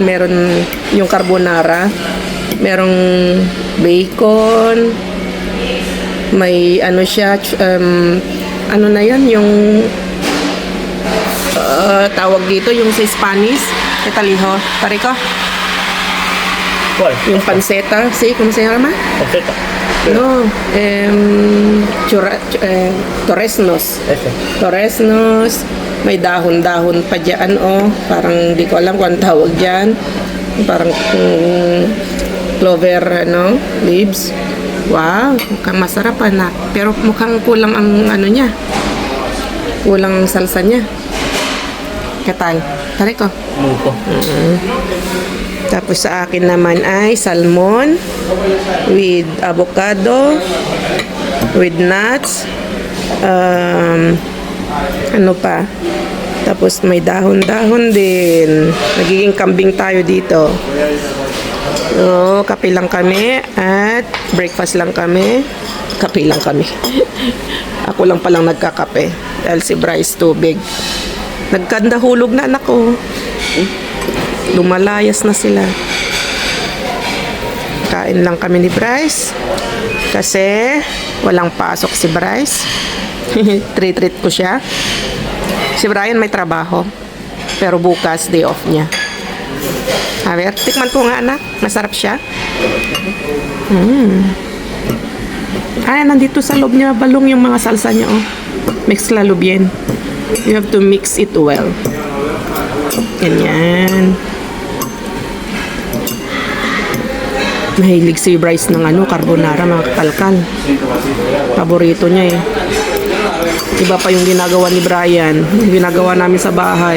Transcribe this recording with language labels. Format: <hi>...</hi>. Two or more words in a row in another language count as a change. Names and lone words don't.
<tl>Meron yung carbonara. Merong bacon. May ano siya. Ano na yan? Yung tawag dito. Yung sa Spanish. Ketaliho. Tariko?</tl> <es>¿Cuál? Yung panceta. Sí, ¿cómo se llama? Panceta. No, torresnos. Ese.</es> <tl>Torresnos, may dahon-dahon pa dyan, oh. Parang di ko alam kung ang tawag dyan. Parang clover, ano, leaves. Wow, mukhang masarap, anak. Pero mukhang kulang ang ano niya. Kulang ang salsa niya. Katal. Tari ko. Muko. Tapos sa akin naman ay salmon</tl> <en>with avocado, with nuts,</en> <tl>ano pa. Tapos may dahon-dahon din. Nagiging kambing tayo dito. So, kape lang kami at breakfast lang kami. Kape lang kami. Ako lang palang nagkakape dahil si Bryce tubig. Nagkanda hulog na anak ko. Lumalayas na sila. Kain lang kami ni Bryce kasi walang pasok si Bryce. Treat ko siya. Si Brian may trabaho pero bukas day off niya.</tl> <es>A ver,</es> <tl>tikman ko nga anak. Masarap siya. Ay, nandito sa loob niya balong yung mga salsa niya, oh. Mix lalo bien.</tl> <en>You have to mix it well.</en> <tl>Ganyan. Mahilig si Bryce ng ano, carbonara, mga kalkal. Paborito niya eh. Iba pa yung ginagawa ni Brian. Yung ginagawa namin sa bahay.</tl>